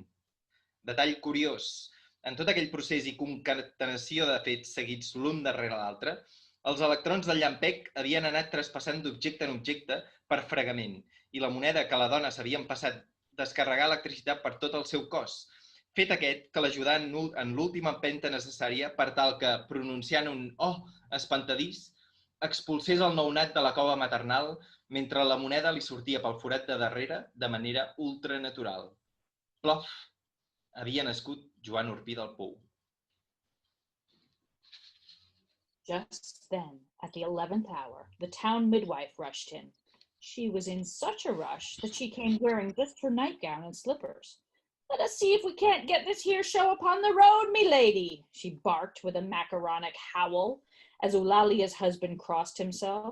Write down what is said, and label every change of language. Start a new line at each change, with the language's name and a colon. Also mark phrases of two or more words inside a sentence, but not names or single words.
Catalan: Detall curiós, en tot aquell procés i concatenació de fets seguits l'un darrere l'altre, els electrons del llampec havien anat traspassant d'objecte en objecte per fregament i la moneda que la dona s'havia passat descarregar electricitat per tot el seu cos, fet aquest que l'ajudà en l'última empenta necessària per tal que, pronunciant un «oh» espantadís, expulsés el nounat de la cova maternal mentre la moneda li sortia pel forat de darrere de manera ultranatural. Plof! Havia nascut Joan Urpí del Pou.
English: Just then, at the 11th hour, the town midwife rushed in. She was in such a rush that she came wearing just her nightgown and slippers. Let us see if we can't get this here show upon the road, me lady, she barked with a macaronic howl as Eulalia's husband crossed himself.